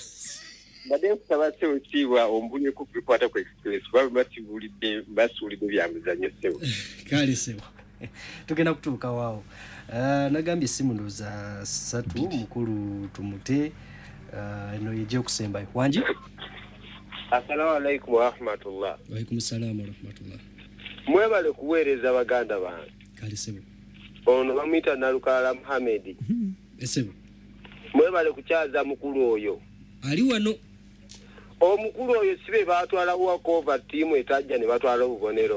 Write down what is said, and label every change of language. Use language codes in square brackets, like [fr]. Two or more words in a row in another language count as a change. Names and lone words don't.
[lg] Badde nsaba Sebo Kiibwa ombunye ku bikwata ku express kuba basuulidde byamuzannyo Sebo. Kale Sebo. Tugenda kutuuka waawo. Nagambye simu ndoza 3 mukulu tumute eno yeje okusembayo. Wanji? [ar] السلام عليكم ورحمة الله. وعليكم السلام ورحمة الله. [lg] Mwebale kuweereza baganda bange. Kale Sebo. Ono bamuyita Nalukala Muhammad. Sebo. Mwebale kukyaza mukulu oyo. Ali wano. Omukulu oyo sibe batwala walkover team etajja ne batwala obubonero.